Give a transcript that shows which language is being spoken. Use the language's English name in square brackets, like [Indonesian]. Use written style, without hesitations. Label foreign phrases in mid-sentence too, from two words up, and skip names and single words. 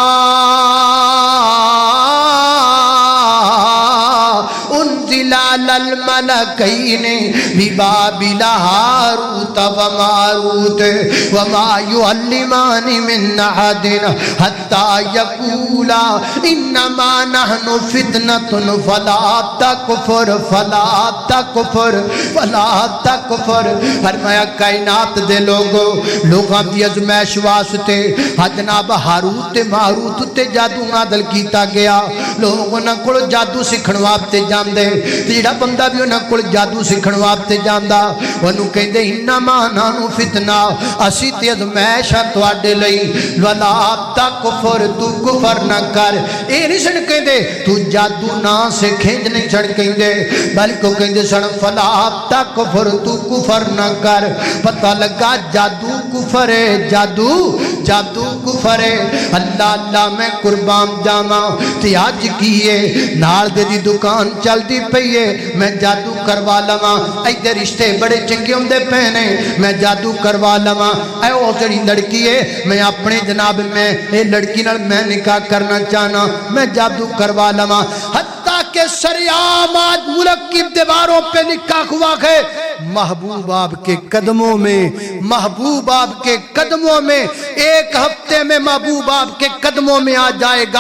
[Arabic] انزل على الملكين ببابل هاروت وماروت وما يعلمان من احد حتى يقولا انما نحن فتنة فلا تكفر فلا تكفر فلا تكفر۔ [Punjabi] فرمایا کائنات دے لوگاں دی ازمائش واسطے جناب ہاروت تے ماروت تے جادو نازل کیتا گیا۔ لوگ انہاں کول جادو سکھن واسطے جاندے، تے جڑا بندہ بھی انہاں کول جادو سکھن واسطے جاندا اونوں کہندے [Arabic] انما نحن فتنہ، [Punjabi] اسی تے ازمائش ہے تواڈے لئی، [Arabic] ولا تکفر، [Punjabi] تو کفر نہ کر۔ اے نہیں سن کہندے تو جادو نہ سکھیں نہیں چھڑ کہندے، بلکہ کہندے سن [Arabic] فلا تکفر، [Punjabi] تو کفر نہ کر۔ پتہ لگا جادو کفر ہے، جادو کفر ہے۔ اللہ اللہ میں قربان جاواں، تے اج کیے نال دے دی دکان چل دی پئی ہے، میں جادو کروا لواں، ایدے رشتے بڑے چنگے ہوندے پے نے، میں جادو کروا لواں۔ اے او جڑی لڑکی ہے، میں اپنے جناب میں اے لڑکی نال میں نکاح کرنا چاہنا، میں جادو کروا لواں۔ [Urdu] حتیٰ کہ سریعام آج ملک کی دیواروں پہ نکاح ہوا ہے، محبوب آپ کے قدموں میں، محبوب آپ کے قدموں میں، ایک ہفتے میں محبوب آپ کے قدموں میں آ جائے گا۔